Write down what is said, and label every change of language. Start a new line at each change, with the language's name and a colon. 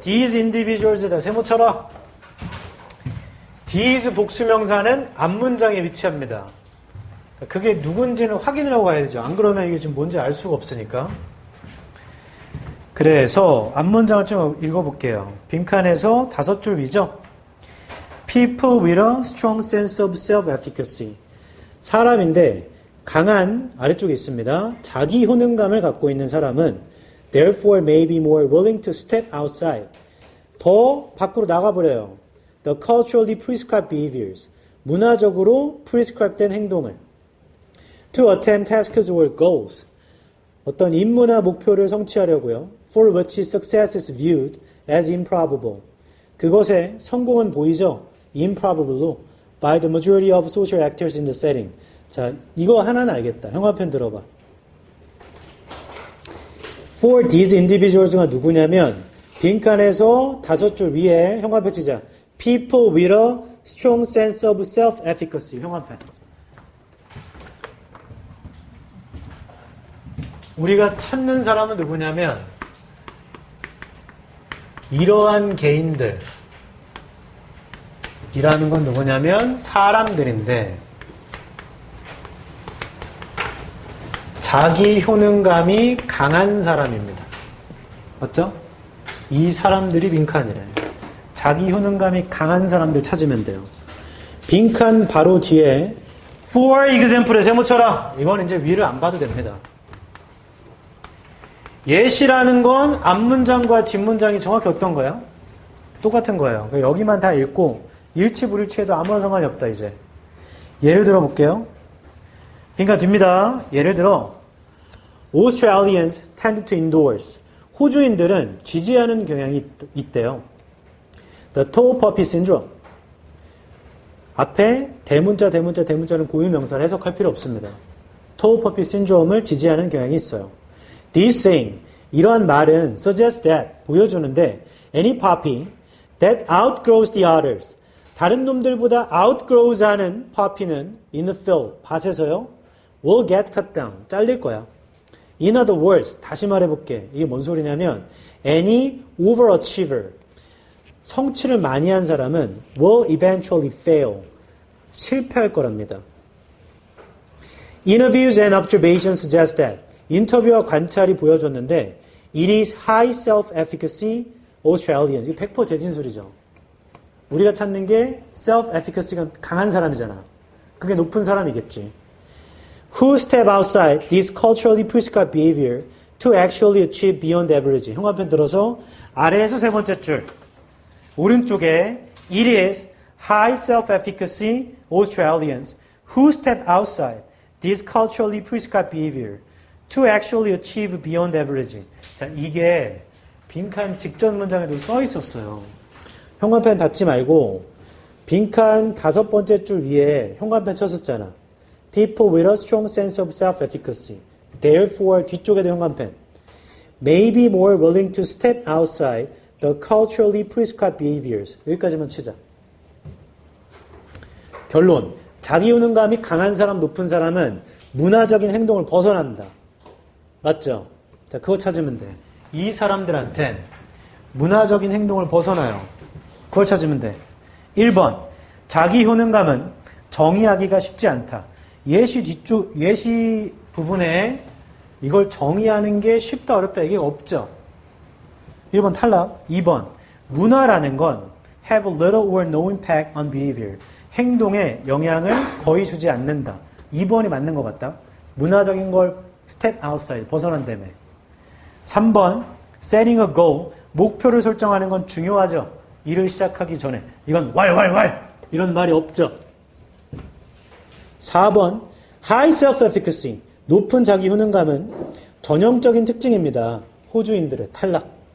English: these individuals
Korean: 에다 세모 쳐라. these 복수명사는 앞문장에 위치합니다. 그게 누군지는 확인을 하고 가야 되죠. 안 그러면 이게 지금 뭔지 알 수가 없으니까. 그래서 앞문장을 좀 읽어볼게요. 빈칸에서 5줄 위죠.
English: People with a strong sense of self-efficacy.
Korean: 사람인데 강한 아래쪽에 있습니다. 자기 효능감을 갖고 있는 사람은
English: therefore may be more willing to step outside.
Korean: 더 밖으로 나가버려요.
English: The culturally prescribed behaviors.
Korean: 문화적으로 prescribed 된 행동을.
English: To attempt tasks or goals.
Korean: 어떤 임무나 목표를 성취하려고요.
English: For which success is viewed as improbable.
Korean: 그것의 성공은 보이죠?
English: improbable로 by the majority of social actors in the setting.
Korean: 자, 이거 하나는 알겠다. 형광펜 들어봐.
English: For these individuals
Korean: 가 누구냐면 빈칸에서 5줄 위에 형광펜 치자.
English: People with a strong sense of self-efficacy.
Korean: 형광펜. 우리가 찾는 사람은 누구냐면 이러한 개인들 이라는 건 누구냐면 사람들인데 자기 효능감이 강한 사람입니다. 맞죠? 이 사람들이 빈칸이래. 자기 효능감이 강한 사람들 찾으면 돼요. 빈칸 바로 뒤에 For example에 세모 쳐라. 이건 이제 위를 안 봐도 됩니다. 예시라는 건 앞문장과 뒷문장이 정확히 어떤 거야? 똑같은 거예요. 여기만 다 읽고 일치 불일치해도 아무런 상관이 없다 이제. 예를 들어 볼게요. 빈칸 뒤입니다. 예를 들어
English: Australians tend to endorse.
Korean: 호주인들은 지지하는 경향이 있대요.
English: The tall poppy syndrome.
Korean: 앞에 대문자는 고유명사를 해석할 필요 없습니다. tall poppy syndrome을 지지하는 경향이 있어요.
English: This saying,
Korean: 이러한 말은
English: suggests that,
Korean: 보여주는데
English: any poppy that outgrows the others, 다른 놈들보다 outgrows 하는 poppy는 in the field,
Korean: 밭에서요,
English: will get cut down,
Korean: 잘릴 거야.
English: In other words,
Korean: 다시 말해볼게. 이게 뭔 소리냐면
English: any overachiever,
Korean: 성취를 많이 한 사람은
English: will eventually fail,
Korean: 실패할 거랍니다.
English: Interviews and observations suggest that,
Korean: 인터뷰와 관찰이 보여줬는데
English: it is high self-efficacy Australians.
Korean: 이거 100% 재진술이죠. 우리가 찾는 게 self-efficacy가 강한 사람이잖아. 그게 높은 사람이겠지.
English: Who step outside this culturally prescribed behavior to actually achieve beyond average.
Korean: 형광펜 들어서 아래에서 세 번째 줄. 오른쪽에
English: it is high self-efficacy Australians who step outside this culturally prescribed behavior to actually achieve beyond average.
Korean: 자, 이게 빈칸 직전 문장에도 써 있었어요. 형광펜 닫지 말고 빈칸 5번째 줄 위에 형광펜 쳤었잖아.
English: People with a strong sense of self-efficacy. Therefore,
Korean: 뒤쪽에도 형광펜.
English: May be more willing to step outside the culturally prescribed behaviors.
Korean: 여기까지만 치자. 결론. 자기 효능감이 강한 사람, 높은 사람은 문화적인 행동을 벗어난다. 맞죠? 자, 그거 찾으면 돼. 이 사람들한텐 문화적인 행동을 벗어나요. 그걸 찾으면 돼. 1번. 자기 효능감은 정의하기가 쉽지 않다. 예시 부분에 이걸 정의하는 게 쉽다, 어렵다, 이게 없죠. 1번 탈락. 2번. 문화라는 건
English: have little or no impact on behavior.
Korean: 행동에 영향을 거의 주지 않는다. 2번이 맞는 것 같다. 문화적인 걸 step outside, 벗어난다며. 3번,
English: setting a goal,
Korean: 목표를 설정하는 건 중요하죠. 일을 시작하기 전에. 이건 왈 이런 말이 없죠. 4번,
English: high self-efficacy,
Korean: 높은 자기 효능감은 전형적인 특징입니다. 호주인들의 탈락.